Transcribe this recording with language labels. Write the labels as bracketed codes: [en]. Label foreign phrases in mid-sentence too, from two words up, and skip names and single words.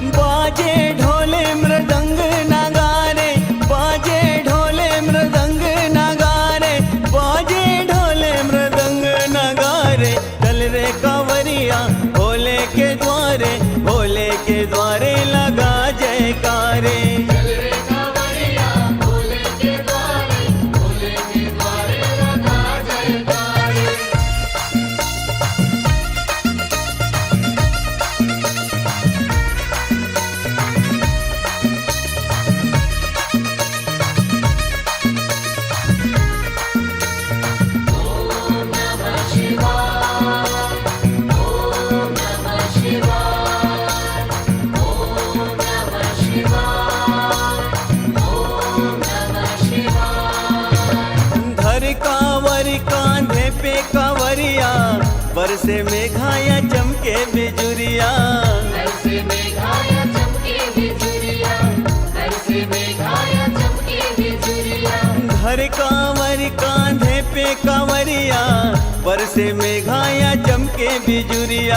[hi] बाजे ढोले मृदंग नगारे, बाजे ढोले मृदंग नगारे, बाजे ढोले मृदंग नगारे। चल रे कांवरिया भोले के द्वारे, भोले के द्वारे लगा जयकारे। चल रे कांवरिया भोले के द्वारे, भोले के द्वारे लगा जयकारे। [sa] ओम नमः शिवाय, ओम नमः शिवाय, ओम नमः शिवाय, ओम नमः शिवाय। [hi] धर कांवर कांधे पे कांवरिया, बरसे मेघाया चमके बिजुरिया। ऐसे मेघाया चमके बिजुरिया, ऐसे मेघाया चमके बिजुरिया। धर कांवर कांधे पे कांवरिया, बरसे मेघाया चमके बिजुरिया।